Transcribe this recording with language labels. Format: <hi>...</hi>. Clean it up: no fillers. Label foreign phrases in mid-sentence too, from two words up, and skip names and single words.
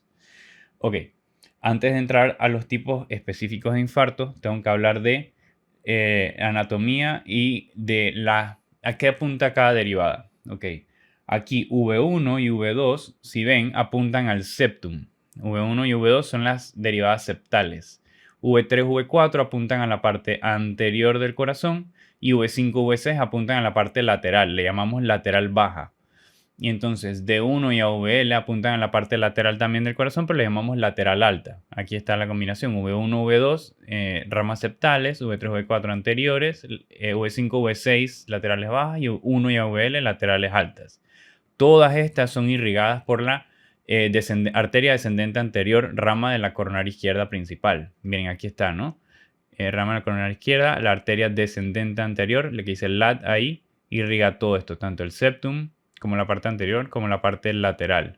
<es>Ok, antes de entrar a los tipos específicos de infarto, tengo que hablar de anatomía y de a qué apunta cada derivada. Ok, aquí V1 y V2, si ven, apuntan al septum. V1 y V2 son las derivadas septales. V3, V4 apuntan a la parte anterior del corazón y V5, V6 apuntan a la parte lateral, le llamamos lateral baja. Y entonces D1 y AVL apuntan a la parte lateral también del corazón, pero le llamamos lateral alta. Aquí está la combinación V1, V2, ramas septales, V3, V4 anteriores, V5, V6 laterales bajas y V1 y AVL laterales altas. Todas estas son irrigadas por la arteria descendente anterior, rama de la coronaria izquierda principal. Miren, aquí está, ¿no? Rama de la coronaria izquierda, la arteria descendente anterior, le que dice LAT ahí, irriga todo esto, tanto el septum como la parte anterior, como la parte lateral.</es>